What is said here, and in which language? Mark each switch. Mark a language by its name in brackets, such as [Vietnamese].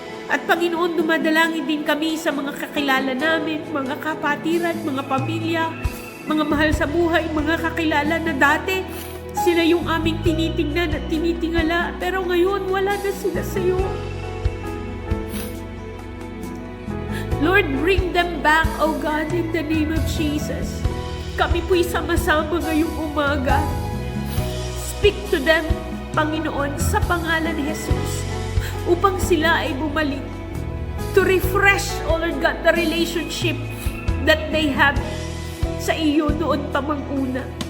[Filipino] At Panginoon, dumadalangin din kami sa mga kakilala namin, mga kapatiran, mga pamilya, mga mahal sa buhay, mga kakilala na dati sila yung aming tinitingnan at tinitingala, pero ngayon wala na sila sa iyo. [English] Lord, bring them back, O God, in the name of Jesus. [Filipino] Kami po'y sama-sama ngayong umaga. [English] Speak to them, Panginoon, [Filipino] sa pangalan ni Jesus, upang sila ay bumalik [English] to refresh, O Lord God, the relationship that they have [Filipino] sa iyo noon pa mang-una.